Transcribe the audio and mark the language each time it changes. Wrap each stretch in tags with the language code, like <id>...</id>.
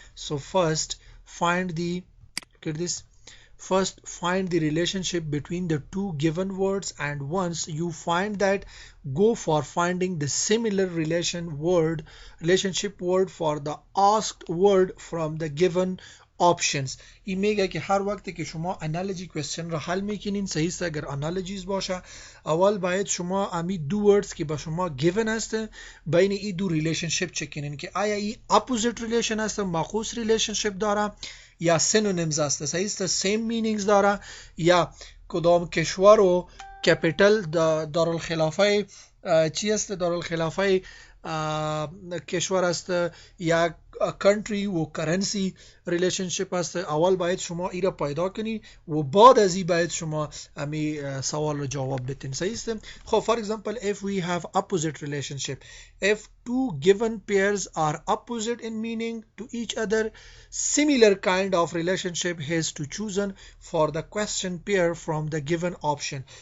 <en>So first find the, look at this, first find the relationship between the two given words, and once you find that, go for finding the similar relationship word for the asked word from the given options.</en> <fa>این میگه که هر وقتی که شما انالوجی کوشن را حل میکنین، صحیح است، اگر انالوجیز باشه اول باید شما امی دو ورڈز که با شما given است بین این دو ریلیشنشپ چک کنین که آیا این اپوزیت ریلیشن است، معکوس ریلیشنشپ داره یا سینونیمز است، صحیح است، سیم مینینگز داره، یا کدام کشور و کپیتل دارالخلافه چی است، دارالخلافه کشور است، یا country و currency relationship است. اول باید شما ای را پیدا کنی و بعد از این باید شما امی سوال رو جواب بتین، صحیح است.</fa> <en>خب for example, if we have opposite relationship, if two given pairs are opposite in meaning to each other, similar kind of relationship is to chosen for the question pair from the given option.</en>